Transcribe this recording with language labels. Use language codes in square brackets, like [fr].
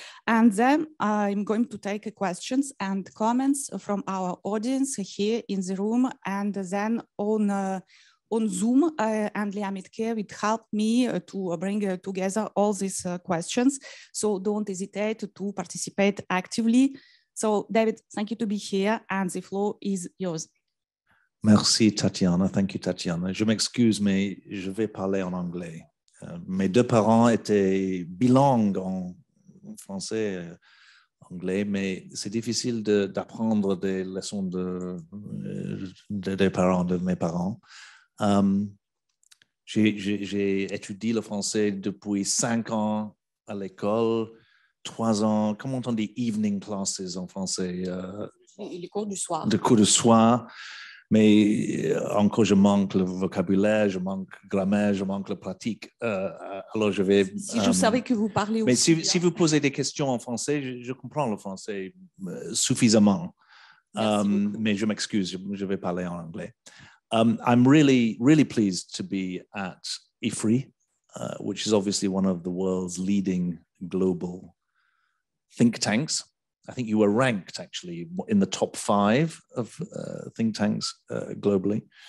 [en] And then I'm going to take questions and comments from our audience here in the room, and then on Zoom, and Liamit Care would help me to bring together all these questions. So don't hesitate to participate actively. So David, thank you to be here, and the floor is yours. [fr] Merci [en] Tatiana, thank you Tatiana. [fr] Je m'excuse, mais je vais parler en anglais. Mes deux parents étaient bilingues en français et anglais, mais c'est difficile d'apprendre des leçons des parents, de mes parents. J'ai étudié le français depuis 5 ans à l'école, 3 ans, comment on dit [en] evening classes [fr] en français? Les cours du soir. Les cours du soir, mais encore je manque le vocabulaire, je manque la grammaire, je manque la pratique. Alors je vais... Si je savais que vous parlez mais aussi... Mais si vous posez des questions en français, je comprends le français suffisamment. Mais je m'excuse, je vais parler en anglais. [en] I'm really, really pleased to be at Ifri, which is obviously one of the world's leading global think tanks. I think you were ranked actually in the top 5 of think tanks globally.